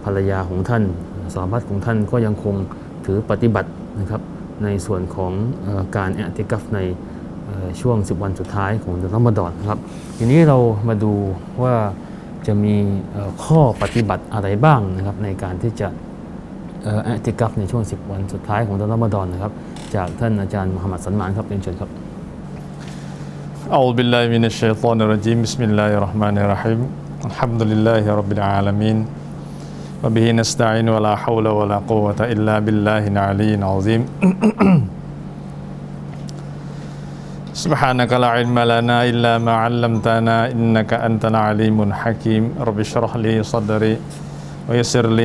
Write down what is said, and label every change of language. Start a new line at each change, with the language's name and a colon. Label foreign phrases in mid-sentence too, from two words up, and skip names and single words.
Thai: รรยาของท่านซอฮาบะห์ของท่านก็ยังคงถือปฏิบัตินะครับในส่วนของการอิอ์ติกัฟในช่วง10 วันสุดท้ายของเดือนรอมฎอนครับทีนี้เรามาดูว่าจะมีข้อปฏิบัติอะไรบ้างนะครับในการที่จะอิอ์ติกัฟในช่วง10 วันสุดท้ายของเดือนรอมฎอนนะครับจากท่านอาจารย์มุฮัมมัดสันมานครับเรียนเชิญครับ
Arabic: أعوذ بالله من الشيطان الرجيم بسم الله الرحمن الرحيم الحمد لله رب العالمين وبه نستعين ولا حول ولا قوة إلا بالله العلي العظيم سبحانك لا علم لنا إلا ما علمتنا إنك أنت العليم الحكيم رب اشرح لي صدري ويسر لي